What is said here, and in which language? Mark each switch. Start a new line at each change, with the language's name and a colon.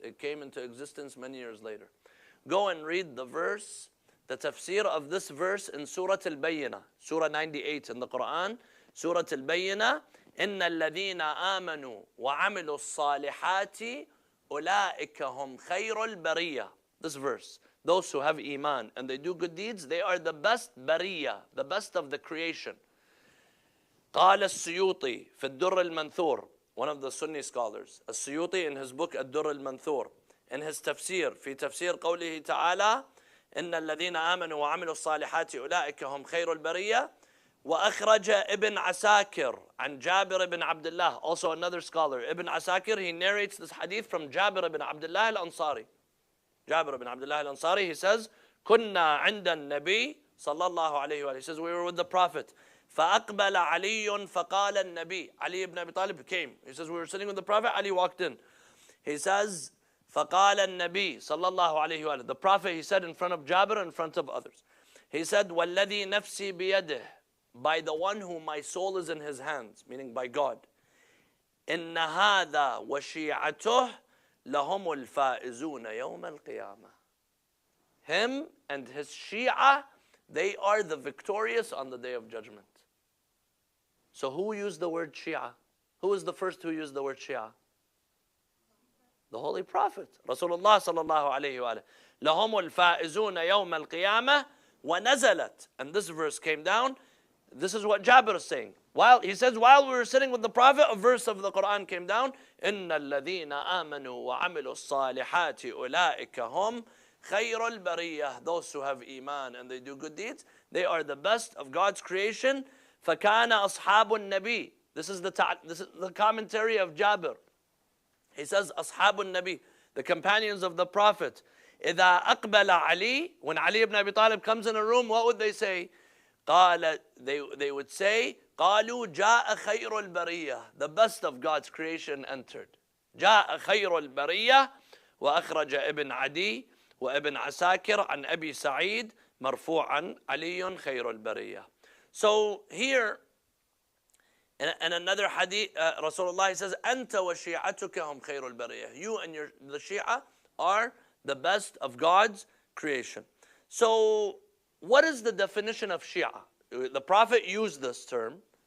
English: It came into existence many years later. Go and read the verse, the tafsir of this verse in Surah Al-Bayyinah, Surah 98 in the Quran, Surah Al-Bayyinah,
Arabic: إِنَّ الَّذِينَ آمَنُوا وَعَمِلُوا الصَّالِحَاتِ أُولَٰئِكَ هُمْ خَيْرُ الْبَرِيَّةِ.
English: This verse, those who have Iman and they do good deeds, they are the best bariyah, the best of the creation.
Arabic: قال السيوطي في الدر المنثور,
English: one of the Sunni scholars,
Arabic: السيوطي
English: in his book
Arabic: الدر المنثور,
English: in his tafsir,
Arabic: في تفسير قوله تعالى إن الذين آمنوا وعملوا الصالحات أولئك هم خير البرية. وأخرج ابن عساكر عن جابر بن عبد الله,
English: also another scholar. Ibn Asakir, he narrates this hadith from Jabir ibn Abdullah al-Ansari. Jabir ibn Abdullah al-Ansari, he says,
Arabic: كنا عند النبي صلى الله عليه وآله.
English: He says, we were with the Prophet.
Arabic: فأقبل علي فقال النبي.
English: Ali ibn Abi Talib came. He says, we were sitting with the Prophet, Ali walked in. He says,
Arabic: فقال النبي صلى الله عليه وآله.
English: The Prophet, he said in front of Jabir, in front of others. He said,
Arabic: والذي نفسي بيده,
English: by the one whom my soul is in his hands, meaning by God.
Arabic: إن هذا وشيعته لهم الفائزون يوم القيامة.
English: Him and his Shia, they are the victorious on the day of judgment. So who used the word Shia? Who was the first who used the word Shia? The Holy Prophet, Rasulullah sallallahu alayhi wa sallam.
Arabic: لهم الفائزون يوم القيامة ونزلت.
English: And this verse came down. This is what Jabir is saying. He says, while we were sitting with the Prophet, a verse of the Quran came down.
Arabic: إِنَّ الَّذِينَ آمَنُوا وَعَمِلُوا الصَّالِحَاتِ أُولَٰئِكَ هُمْ خَيْرُ الْبَرِيَّةِ.
English: Those who have Iman and they do good deeds, they are the best of God's creation.
Arabic: فَكَانَ أَصْحَابُ النَّبِي.
English: This is the commentary of Jabir. He says, Ashabun Nabi, the companions of the Prophet,
Arabic: إِذَا أَقْبَلَ عَلِي,
English: when Ali ibn Abi Talib comes in a room, what would they say?
Arabic: قال,
English: they would say,
Arabic: قالوا جاء خير البرية,
English: the best of God's creation entered.
Arabic: جاء خير البرية وأخرج ابن عدي وابن عساكر عن أبي سعيد مرفوعا علي خير البرية.
English: So here, in another hadith, Rasulullah says,
Arabic: أنت وشيعتك هم خير البرية.
English: You and the Shia are the best of God's creation. So, what is the definition of Shia? The Prophet used this term.